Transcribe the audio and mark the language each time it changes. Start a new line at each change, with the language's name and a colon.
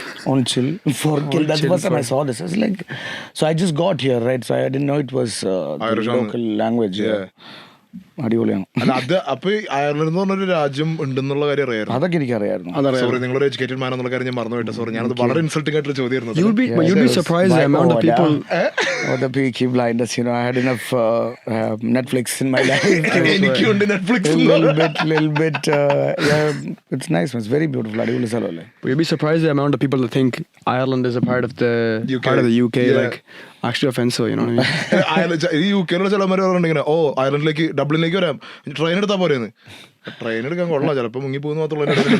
English: On chill for kill. That's the first time I saw this. It's like, so I just got here, right? So I didn't know it was the local language. Yeah.
Malayalam: അടിപൊളിയാണ്. അല്ല അത് അപ്പൊ Ireland എന്ന് പറഞ്ഞൊരു രാജ്യം ഉണ്ടെന്നുള്ള കാര്യം അറിയായിരുന്നു. അതൊക്കെ എനിക്കറിയായിരുന്നു. സോറി, നിങ്ങളൊരു എഡ്യൂക്കേറ്റഡ് മാൻ എന്നുള്ള കാര്യം ഞാൻ മറന്നു പോയിട്ട്. സോറി, ഞാനത് വളരെ ഇൻസൾട്ടിംഗ് ആയിട്ടുള്ള ചോദ്യമായിരുന്നു.
English: You'd be surprised the amount of people. The Peaky Blinders, you know, I had enough Netflix in my life.
Malayalam: എനിക്കുണ്ട് Netflix.
English: Little bit. Yeah, it's nice. It's very beautiful.
Malayalam: അടിപൊളി സ്ഥലമല്ലേ?
English: You'd be surprised the amount of people that think Ireland is a part of the UK. Yeah. Like, actually offensive, you know what I mean?
Malayalam: ഈ യുകെയിലുള്ള ചിലമാര് പറഞ്ഞിങ്ങനെ, ഓ അയർലൻഡിലേക്ക് ഡബ്ലിനിലേക്ക് വരാം, train എടുത്താ പോരെന്ന്. Train എടുക്കാൻ കൊള്ളാം, ചിലപ്പോൾ മുങ്ങി പോകുന്ന മാത്രമല്ല.